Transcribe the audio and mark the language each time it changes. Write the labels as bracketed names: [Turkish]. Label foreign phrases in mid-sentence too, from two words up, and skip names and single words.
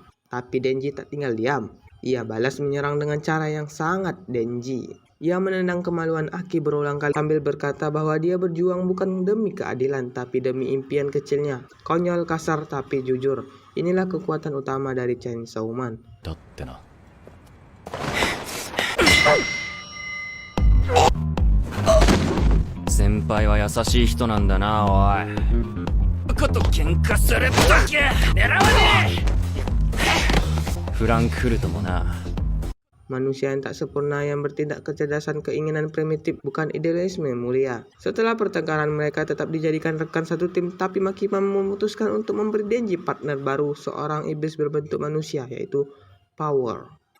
[Indonesian] Tapi Denji tak tinggal diam. Ia balas menyerang dengan cara yang sangat Denji. Ia menendang kemaluan Aki berulang kali sambil berkata bahwa dia berjuang bukan demi keadilan, tapi demi impian kecilnya. Konyol, kasar, tapi jujur. Inilah kekuatan utama dari Chainsaw Man. [Japanese] だってな。先輩は優しい人なんだな、おい。こと喧嘩するとき狙わねえ。フランクフルトもな。 [Indonesian] Manusia yang tak sempurna yang bertindak kecerdasan, keinginan primitif, bukan idealisme mulia. Setelah pertengkaran, mereka tetap dijadikan rekan satu tim, tapi Makima memutuskan untuk memberi Denji partner baru, seorang iblis berbentuk manusia, yaitu Power.